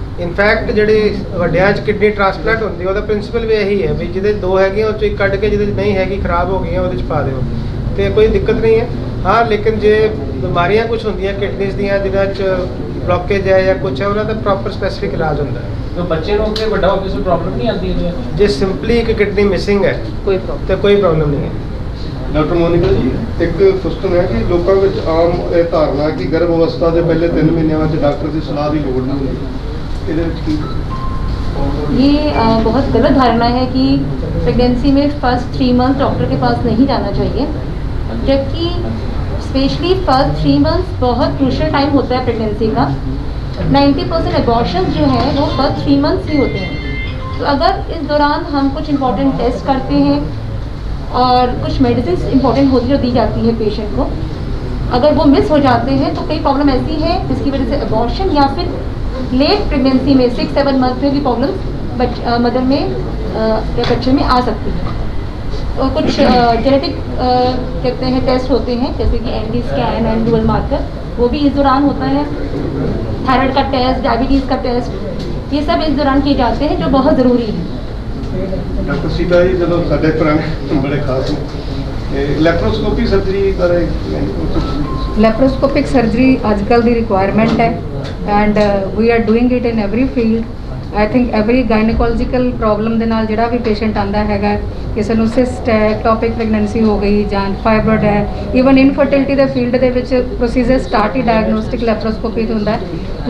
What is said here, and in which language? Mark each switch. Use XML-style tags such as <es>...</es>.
<pa>In fact ਜਿਹੜੀ ਵੱਡਿਆਂ 'ਚ ਕਿਡਨੀ ਟ੍ਰਾਂਸਪਲਾਂਟ ਹੁੰਦੀ ਉਹਦਾ ਪ੍ਰਿੰਸੀਪਲ ਵੀ ਇਹੀ ਹੈ ਵੀ ਜਿਹਦੇ ਦੋ ਹੈਗੀਆਂ ਉਹ 'ਚੋਂ ਇੱਕ ਕੱਢ ਕੇ ਜਿਹਦੇ ਨਹੀਂ ਹੈਗੀ ਖਰਾਬ ਹੋ ਗਈਆਂ ਉਹਦੇ 'ਚ ਪਾ ਦਿਓ ਤੇ ਕੋਈ ਦਿੱਕਤ ਨਹੀਂ ਹੈ। ਹਾਂ, ਲੇਕਿਨ ਜੇ ਬਿਮਾਰੀਆਂ ਕੁਝ ਹੁੰਦੀਆਂ ਕਿਡਨੀਜ਼ ਦੀਆਂ ਜਿਹਨਾਂ 'ਚ ਬਲੋਕੇਜ ਹੈ ਜਾਂ ਕੁਝ ਹੈ, ਉਹਨਾਂ ਦਾ ਪ੍ਰੋਪਰ ਸਪੈਸੀਫਿਕ ਇਲਾਜ ਹੁੰਦਾ ਹੈ।</pa> <hi>तो बच्चे को के बड़ा होकर कोई प्रॉब्लम नहीं आती है?</hi> <pa>ਜੇ ਸਿੰਪਲੀ ਇੱਕ ਕਿਡਨੀ ਮਿਸਿੰਗ ਹੈ ਕੋਈ ਪ੍ਰੋਬਲਮ ਤੇ ਕੋਈ ਪ੍ਰੋਬਲਮ ਨਹੀਂ ਹੈ। ਡਾਕਟਰ ਮੋਨਿਕਾ ਜੀ, ਇੱਕ ਕੁਐਸਚਨ ਹੈ ਕਿ ਲੋਕਾਂ ਵਿੱਚ ਆਮ ਇਹ ਧਾਰਨਾ ਕਿ ਗਰਭ ਅਵਸਥਾ ਦੇ ਪਹਿਲੇ 3 ਮਹੀਨਿਆਂ ਵਿੱਚ ਡਾਕਟਰ ਦੀ ਸਲਾਹ ਦੀ ਲੋੜ ਨਹੀਂ ਹੁੰਦੀ, ਇਹਦੇ ਵਿੱਚ ਕੀ?</pa> <hi>ये बहुत गलत धारणा है कि प्रेगनेंसी में फर्स्ट 3 मंथ डॉक्टर के पास नहीं जाना चाहिए, जबकि स्पेशली फर्स्ट 3 मंथ्स बहुत क्रूशियल टाइम होता है प्रेगनेंसी का। 90% एबॉर्शंस जो है वो फर्स्ट 3 मंथ्स ही होते हैं। तो अगर इस दौरान हम कुछ इंपॉर्टेंट टेस्ट करते हैं और कुछ मेडिसिन इंपॉर्टेंट होती जो दी जाती है पेशेंट को, अगर वो मिस हो जाते हैं तो कई प्रॉब्लम ऐसी है जिसकी वजह से एबॉर्शन या फिर लेट प्रेगनेंसी में 6-7 मंथ में भी प्रॉब्लम मदर में या बच्चे में आ सकती है। और कुछ जेनेटिक कहते हैं टेस्ट होते हैं जैसे कि ND scan and dual marker, वो भी इस दौरान होता है। थायराइड का टेस्ट, डायबिटीज़ का टेस्ट, ये सब इस दौरान किए जाते हैं जो बहुत ज़रूरी है।</hi> <pa>ਡਾਕਟਰ ਸੀਤਾ ਜੀ, ਜਦੋਂ ਸਾਡੇ ਪੁਰਾਣੇ ਬੜੇ ਖਾਸ ਲੈਪਰੋਸਕੋਪੀ ਸਰਜਰੀ ਬਾਰੇ ਲੈਪਰੋਸਕੋਪਿਕ ਸਰਜਰੀ ਅੱਜ ਕੱਲ੍ਹ ਦੀ ਰਿਕੁਆਇਰਮੈਂਟ ਹੈ</pa> <en>And we are doing it in every field. I think</en> <pa>every ਗਾਇਨੋਕੋਲੋਜੀਕਲ problem ਦੇ ਨਾਲ ਜਿਹੜਾ ਵੀ ਪੇਸ਼ੈਂਟ ਆਉਂਦਾ ਹੈਗਾ, ਕਿਸੇ ਨੂੰ ਸਿਸਟ ਹੈ, ਐਕਟੋਪਿਕ ਪ੍ਰੈਗਨੈਂਸੀ ਹੋ ਗਈ ਜਾਂ ਫਾਈਬਰੋਇਡ ਹੈ, ਈਵਨ ਇਨਫਰਟਿਲਿਟੀ ਦੇ ਫੀਲਡ ਦੇ ਵਿੱਚ ਪ੍ਰੋਸੀਜਰ ਸਟਾਰਟ ਹੀ ਡਾਇਗਨੋਸਟਿਕ ਲੈਪਰੋਸਕੋਪੀ ਤੋਂ ਹੁੰਦਾ ਹੈ।</pa>